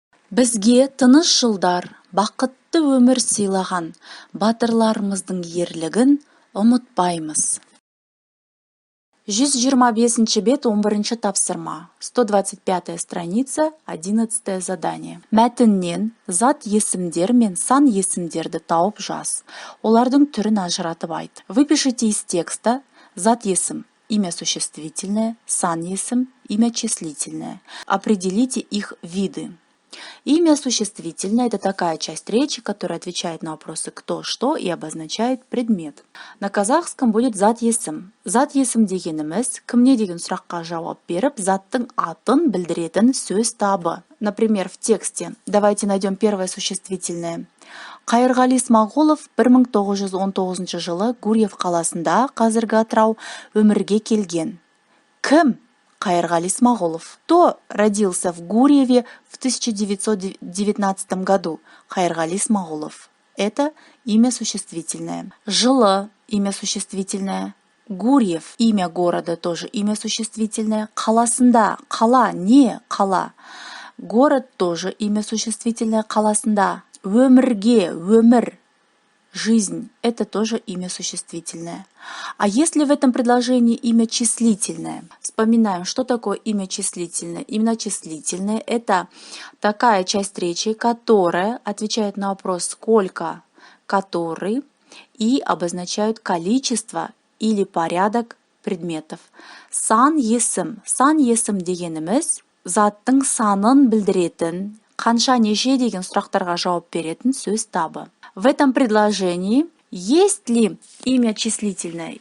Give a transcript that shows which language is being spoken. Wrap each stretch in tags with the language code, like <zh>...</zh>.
<kk>Бізге тыныш жылдар, бақытты өмір сыйлаған батырларымыздың ерлігін ұмытпаймыз. 125 бет, 11 тапсырма.</kk> <ru>125 страница, 11 задание.</ru> <kk>Мәтіннен зат есімдер мен сан есімдерді тауып жаз. Олардың түрін ажыратып айт.</kk> <ru>Выпишите из текста зат есім, имя существительное, сан есім, имя числительное. Определите их виды. Имя существительное — это такая часть речи, которая отвечает на вопросы «кто», «что» и обозначает предмет. На казахском будет зат есім.</ru> <kk>Зат есім дегеніміз кімне деген сұраққа жауап беріп, заттың атын білдіретін сөз табы.</kk> <ru>Например, в тексте давайте найдем первое существительное.</ru> <kk>Қайырғали Смағұлов 1919 жылы Гурьев қаласында, қазіргі Атырау, өмірге келген. Кім? Қайырғали Смағұлов.</kk> <ru>Кто родился в Гурьеве в 1919 году? Қайырғали Смағұлов. Это имя существительное. Жылы — имя существительное. Гурьев — имя города, тоже имя существительное.</ru> <kk>Қаласында — қала, не қала.</kk> <ru>Город — тоже имя существительное. Қаласында. Өмірге — өмір. Жизнь — это тоже имя существительное. А если в этом предложении имя числительное? Вспоминаем, что такое имя числительное. Имя числительное — это такая часть речи, которая отвечает на вопрос «сколько», «который» и обозначают количество или порядок предметов.</ru> <kk>Сан есім. Сан есім дегеніміз заттың санын білдіретін, қанша неше деген сұрақтарға жауап беретін сөз табы.</kk> <ru>В этом предложении есть ли имя числительное?</ru>